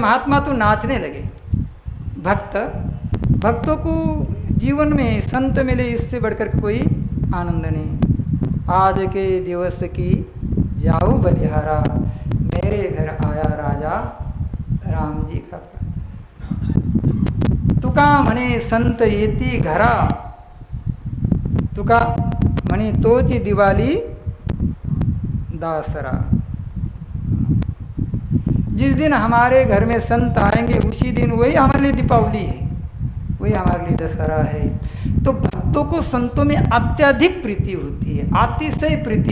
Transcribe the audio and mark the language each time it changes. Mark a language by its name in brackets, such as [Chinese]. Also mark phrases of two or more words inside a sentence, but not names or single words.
[Hindi] महात्मा तो नाचने लगे। भक्तों को जीवन में संत मिले, इससे बढ़कर कोई आनंद नहीं। आज के दिवस की जाओ बलिहारा, मेरे घर आया राजा राम जी का। [Marathi] तुका म्हणे संत येती घरा, तुका म्हणे तोची दिवाली दासरा। [Hindi] जिस दिन हमारे घर में संत आएंगे उसी दिन वही हमारे लिए दीपावली है, वही हमारे लिए दशहरा है। तो भक्तों को संतों में अत्यधिक प्रीति होती है, अतिशय प्रीति।